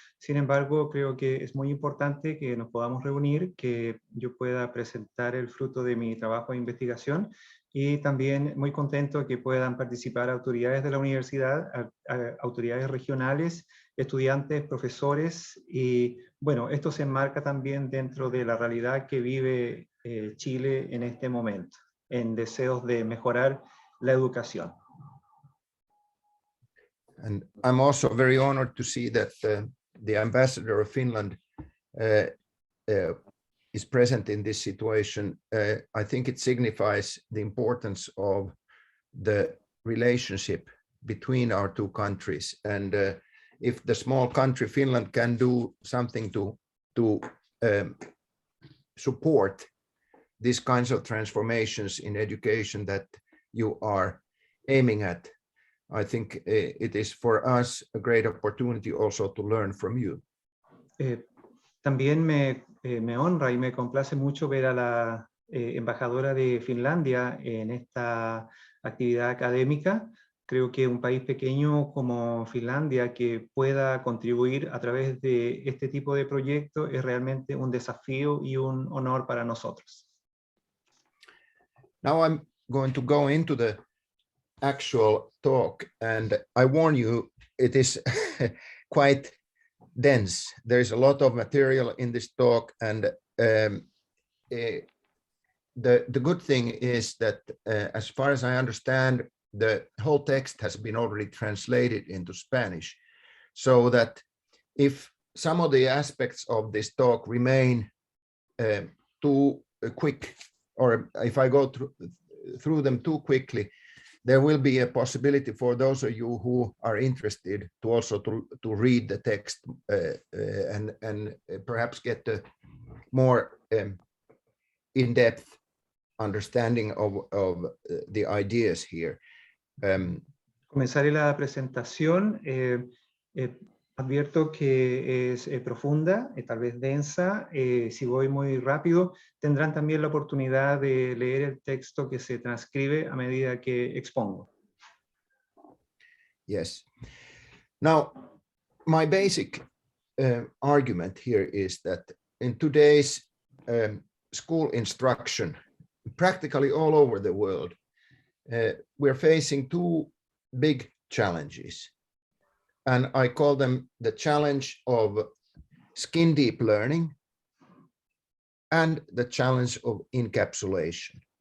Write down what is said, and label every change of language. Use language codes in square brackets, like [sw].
[es] Sin embargo, creo que es muy importante que nos podamos reunir, que yo pueda presentar el fruto de mi trabajo de investigación, y también muy contento que puedan participar autoridades de la universidad, autoridades regionales, estudiantes, profesores, y bueno, esto se enmarca también dentro de la realidad que vive Chile en este momento, en deseos de mejorar la educación. [en] And I'm also very honored to see that the ambassador of Finland is present in this situation. I think it signifies the importance of the relationship between our two countries. And if the small country Finland can do something to support these kinds of transformations in education that you are aiming at, I think it is for us a great opportunity also to learn from you. [es] También me honra y me complace mucho ver a la embajadora de Finlandia en esta actividad académica. Creo que un país pequeño como Finlandia que pueda contribuir a través de este tipo de proyectos es realmente un desafío y un honor para nosotros. [en] Now I'm going to go into the actual talk, and I warn you, it is quite dense. There's a lot of material in this talk, and the good thing is that as far as I understand, the whole text has been already translated into Spanish, so that if some of the aspects of this talk remain too quick, or if I go through them too quickly, there will be a possibility for those of you who are interested to also to read the text and perhaps get a more in-depth understanding of the ideas here. [es] Comenzaré la presentación. Advierto que es profunda, tal vez densa. Si voy muy rápido, tendrán también la oportunidad de leer el texto que se transcribe a medida que expongo. [en] Yes. Now, my basic argument here is that in today's school instruction, practically all over the world, we're facing two big challenges. And I call them the challenge of skin deep learning and the challenge of encapsulation.